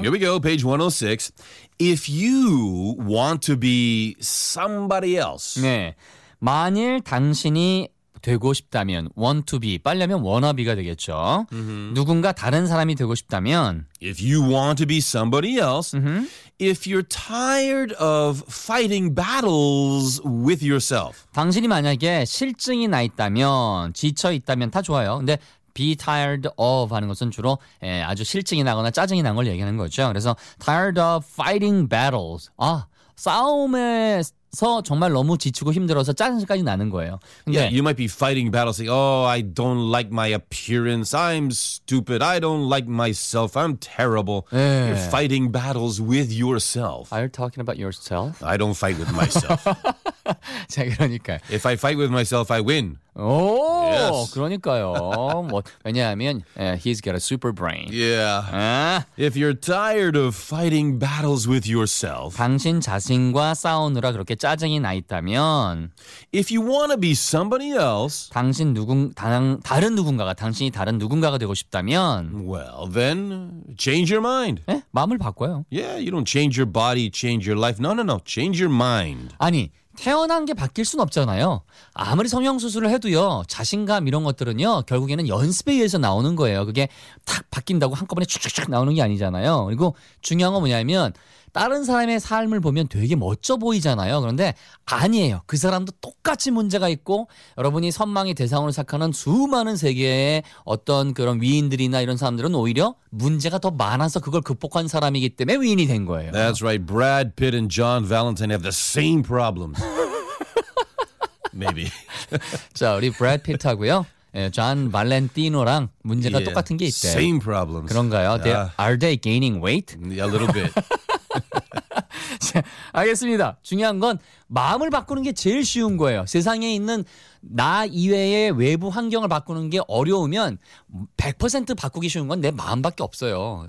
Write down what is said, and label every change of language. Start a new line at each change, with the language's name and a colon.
English: Here we go, page 106. If you want to be somebody else.
Korean: 네, 만일 당신이 되고 싶다면,
English: want to be,
Korean: 빨리하면 wannabe가 되겠죠. Mm-hmm. 누군가 다른 사람이 되고 싶다면.
English: If you want to be somebody else, mm-hmm. if you're tired of fighting battles with yourself.
Korean: 당신이 만약에 실증이 나 있다면, 지쳐 있다면 다 좋아요. 근데
English: be tired of
Korean: 하는 것은 주로 아주 실증이 나거나 짜증이 난 걸 얘기하는 거죠. 그래서
English: tired of fighting battles.
Korean: 아, 싸움에 서 정말 너무 지치고 힘들어서 짜증까지 나는 거예요. 근데
English: yeah, you might be fighting battles saying, "Oh, I don't like my appearance. I'm stupid. I don't like myself. I'm terrible."
Korean: 네.
English: You're fighting battles with yourself. Are you talking about yourself? I don't fight with myself.
Korean: 자, 그러니까.
English: If I fight with myself, I win.
Korean: 오,
English: yes.
Korean: 그러니까요. 뭐, 왜냐하면
English: he's got a super brain. Yeah.
Korean: 아?
English: If you're tired of fighting battles with yourself,
Korean: 당신 자신과 싸우느라 그렇게 짜증이 나 있다면,
English: if you want to be somebody else,
Korean: 당신 다른 누군가가 당신이 다른 누군가가 되고 싶다면,
English: well then change your mind.
Korean: 네? 마음을 바꿔요.
English: Yeah, you don't change your body, change your life. No, no, no. Change your mind.
Korean: 아니. 태어난 게 바뀔 순 없잖아요. 아무리 성형수술을 해도요. 자신감 이런 것들은요. 결국에는 연습에 의해서 나오는 거예요. 그게 딱 바뀐다고 한꺼번에 쭉쭉쭉 나오는 게 아니잖아요. 그리고 중요한 건 뭐냐면 다른 사람의 삶을 보면 되게 멋져 보이잖아요. 그런데 아니에요. 그 사람도 똑같이 문제가 있고 여러분이 선망의 대상으로 생각하는 수많은 세계의 어떤 그런 위인들이나 이런 사람들은 오히려 문제가 더 많아서 그걸 극복한 사람이기 때문에 위인이 된 거예요.
English: That's right. Brad Pitt and John Valentine have the same problems. Maybe.
Korean: 자, 우리 브래드 피트하고요. 예, 존 발렌티노랑 문제가 yeah. 똑같은 게 있대요.
English: Same problems.
Korean: 그런가요?
English: Yeah. Are they gaining weight? A little bit.
Korean: 자, 알겠습니다. 중요한 건 마음을 바꾸는 게 제일 쉬운 거예요. 세상에 있는 나 이외의 외부 환경을 바꾸는 게 어려우면 100% 바꾸기 쉬운 건 내 마음밖에 없어요.